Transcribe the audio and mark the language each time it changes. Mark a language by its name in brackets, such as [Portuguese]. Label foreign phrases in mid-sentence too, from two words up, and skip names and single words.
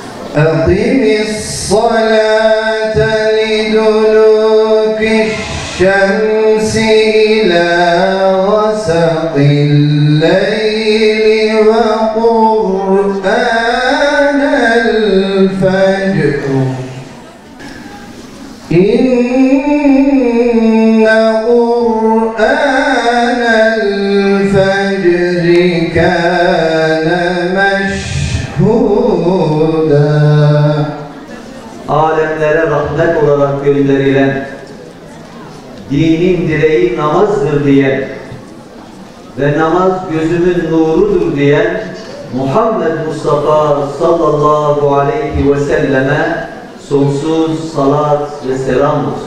[Arabic] أقم الصلاة لدلوك الشمس إلى غسق الليل وقرآن الفجر إن قرآن الفجر كان مشهودا. [Turkish] Alemlere rahmet olarak gönderilen, dinin direği namazdır diyen ve namaz gözümün nurudur diyen Muhammed Mustafa [Arabic] صلى الله عليه وسلم [Turkish] sonsuz salat ve selam olsun.